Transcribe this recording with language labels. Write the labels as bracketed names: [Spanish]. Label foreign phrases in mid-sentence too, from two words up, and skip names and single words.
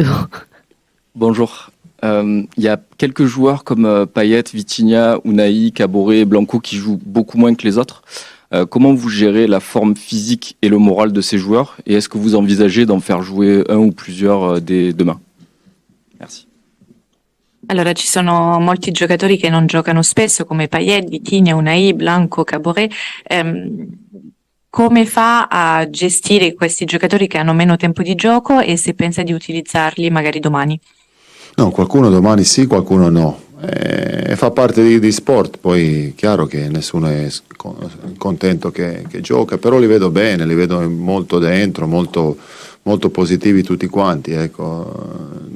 [French] Bonjour. Il y a quelques joueurs comme Payet, Vitinha, Unai, Caboret et Blanco qui jouent beaucoup moins que les autres. Comment vous gérez la forme physique et le moral de ces joueurs et est-ce que vous envisagez d'en faire jouer un ou plusieurs dès demain? Merci. [Italian] Allora, ci sono molti giocatori che non giocano spesso, come Payet, Vitinha, Unai, Blanco, Caboret. Come fa a gestire questi giocatori che hanno meno tempo di gioco e se pensa di utilizzarli magari domani? No, qualcuno domani sì, qualcuno no. Fa parte di sport, poi chiaro che nessuno è contento che gioca, però li vedo bene, li vedo molto dentro, molto, molto positivi tutti quanti, ecco.